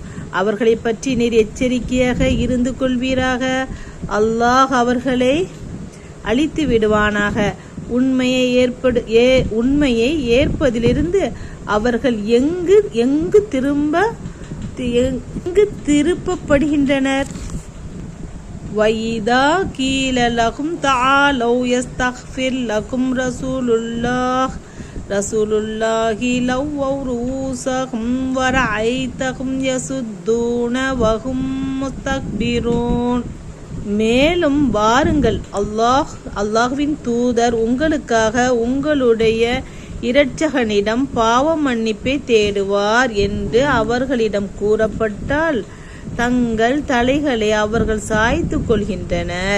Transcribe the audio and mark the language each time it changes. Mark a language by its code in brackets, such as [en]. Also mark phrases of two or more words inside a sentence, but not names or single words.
[ta] அவர்களை பற்றி நீர் எச்சரிக்கையாக இருந்து கொள்வீராக. அல்லாஹ் அவர்களை அழித்து விடுவானாக. உண்மையை ஏற்பதிலிருந்து அவர்கள் எங்கு திருப்பப்படுகின்றனர். [ar] وَإِذَا قِيلَ لَهُمْ تَعَالَوْا يَسْتَغْفِرْ لَكُمْ رسول الله لووا رؤوسهم وَرَأَيْتَهُمْ يَصُدُّونَ وَهُمْ مُسْتَكْبِرُونَ. [ta] மேலும் வாருங்கள், அல்லாஹ்வின் தூதர் உங்களுக்காக உங்களுடைய இரட்சகனிடம் பாவ மன்னிப்பை தேடுவார் என்று அவர்களிடம் கூறப்பட்டால் தங்கள் தலைகளை அவர்கள் சாய்த்து கொள்கின்றனர்.